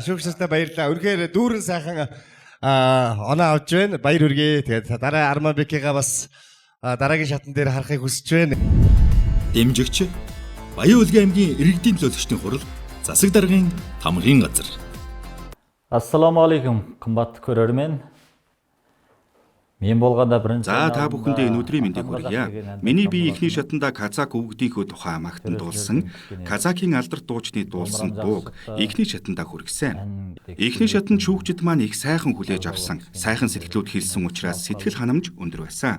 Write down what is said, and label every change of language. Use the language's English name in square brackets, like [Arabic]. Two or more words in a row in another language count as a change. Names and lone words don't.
[Mongolian] Шүүгчнэртээ баярлалаа. Үнэхээр дүүрэн сайхан оноо авч байна. Баяр хүргэе. Тэгээд дараа Арманбекига бас дараагийн шатан дээр харахыг хүсэж байна. Дэмжигч Баян Улгийн аймгийн иргэдийн төлөөлөгчдийн хурал засаг даргын тамгын газар. [Kazakh] Ассаламу алейкум, қымбатты көрермен. [Mongolian] За та бүхэндээ энэ өдрийн мэндийг хүргье. Миний бие эхний шатанда казак өвгдийнхөө тухай магтан дуулсан, казакийн алдарт дуучны дуулсан бууг эхний шатанда хүргэсэн. Эхний шатанд шүүгчид маань их сайхан хүлээж авсан, сайхан сэтгэлүүд хэлсэн учраас сэтгэл ханамж өндөр байсан.